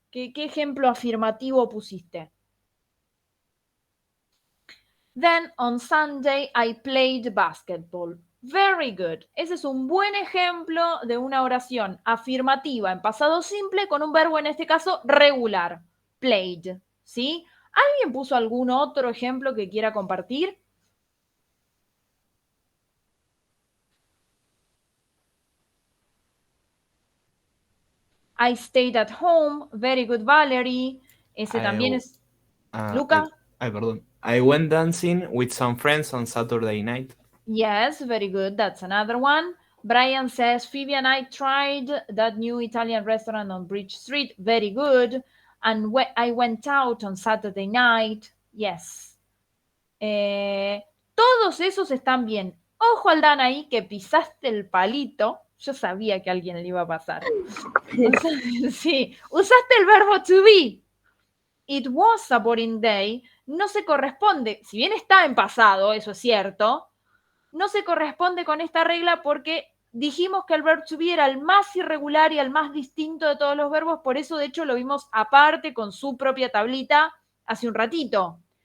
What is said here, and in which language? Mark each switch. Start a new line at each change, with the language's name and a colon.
Spanish: ¿Qué ejemplo afirmativo pusiste?
English: Then on Sunday I played basketball. Very good.
Spanish: Ese es un buen ejemplo de una oración afirmativa en pasado simple con un verbo, en este caso, regular. Played. ¿Sí? ¿Alguien puso algún otro ejemplo que quiera compartir?
English: I stayed at home. Very good, Valerie.
Spanish: Ese también es...
English: Luca?
Spanish: Perdón.
English: I went dancing with some friends on Saturday night. Yes, very good. That's another one. Brian says, Phoebe and I tried that new Italian restaurant on Bridge Street. Very good. And I went out on Saturday night.
Spanish: Yes. Todos esos están bien. Ojo, Aldana, ahí que pisaste el palito. Yo sabía que a alguien le iba a pasar. Sí, usaste el verbo
English: to be. It was a boring day.
Spanish: No se corresponde, si bien está en pasado, eso es cierto, no se corresponde con esta regla porque dijimos que el verb to be era el más irregular y el más distinto de todos los verbos, por eso de hecho lo vimos aparte con su propia tablita hace un ratito.